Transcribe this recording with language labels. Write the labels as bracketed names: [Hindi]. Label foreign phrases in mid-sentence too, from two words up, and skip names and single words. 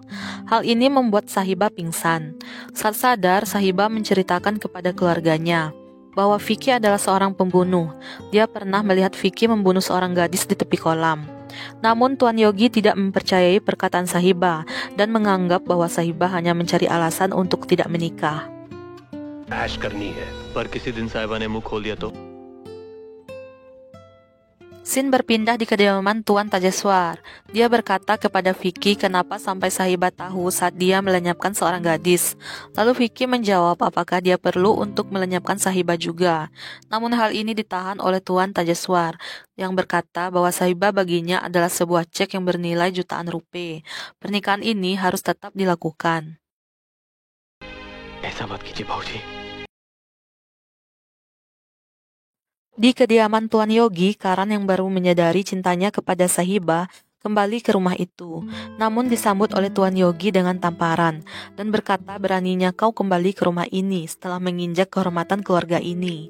[Indonesian] Hal ini membuat Sahiba pingsan. Saat sadar, Sahiba menceritakan kepada keluarganya bahwa Vicky adalah seorang pembunuh. Dia pernah melihat Vicky membunuh seorang gadis di tepi kolam. Namun Tuan Yogi tidak mempercayai perkataan Sahiba dan menganggap bahwa Sahiba hanya mencari alasan untuk tidak menikah. [Hindi] ऐश करनी है, पर किसी दिन साहिबा ने मुंह खोल दिया तो [Indonesian] Scene berpindah di kediaman Tuan Tajeswar. Dia berkata kepada Vicky kenapa sampai Sahiba tahu saat dia melenyapkan seorang gadis. Lalu Vicky menjawab apakah dia perlu untuk melenyapkan Sahiba juga. Namun hal ini ditahan oleh Tuan Tajeswar yang berkata bahwa Sahiba baginya adalah sebuah cek yang bernilai jutaan rupiah. Pernikahan ini harus tetap dilakukan. [Hindi] ऐसा मत कीजिए भाऊजी। [Indonesian] Di kediaman Tuan Yogi, Karan yang baru menyadari cintanya kepada Sahiba kembali ke rumah itu. Namun disambut oleh Tuan Yogi dengan tamparan dan berkata beraninya kau kembali ke rumah ini setelah menginjak kehormatan keluarga ini.